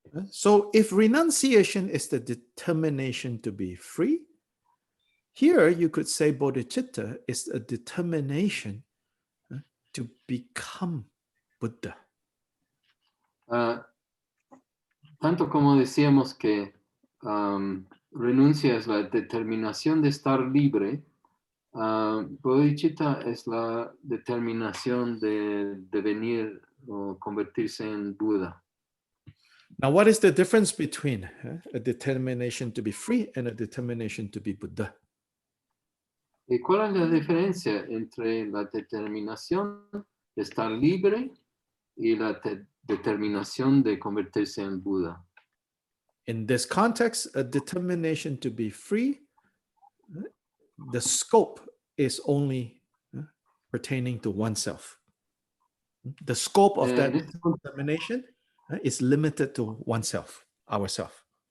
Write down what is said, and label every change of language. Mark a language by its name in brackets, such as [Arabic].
[English] So if renunciation is the determination to be free, here you could say bodhicitta is a determination to become Buddha. [Spanish] Tanto como decíamos que renuncia es la determinación de estar libre, Bodhichitta es la determinación de devenir o convertirse en Buda. [English] Now, what is the difference between a determination to be free and a determination to be Buddha? [Spanish] ¿Y cuál es la diferencia entre la determinación de estar libre y la determinación de convertirse en Buda? [English] In this context, a determination to be free, the scope is only pertaining to oneself. The scope of that determination is limited to oneself, ourself.